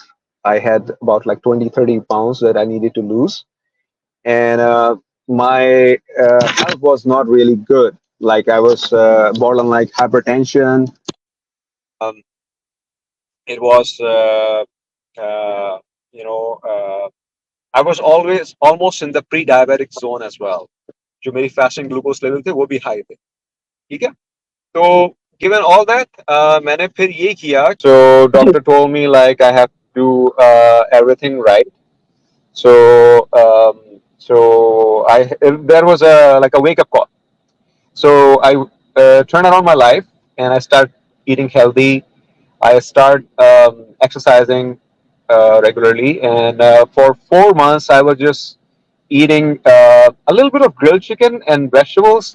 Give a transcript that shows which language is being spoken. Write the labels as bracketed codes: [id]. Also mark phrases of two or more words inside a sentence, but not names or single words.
[en] I had about like 20, 30 pounds that I needed to lose, and my health was not really good. Like I was borderline like hypertension. Um, it was, uh, you know, I was always almost in the pre-diabetic zone as well. [hi] जो मेरी [en] fasting glucose level [hi] थे वो भी high थे. ठीक है? [en] तो given all that, [hi] मैंने फिर ये किया. [en] So doctor told me like I have to do everything right. So there was a like a wake up call. So I turned around my life and I start eating healthy. I start exercising regularly, and for 4 months I was just eating a little bit of grilled chicken and vegetables.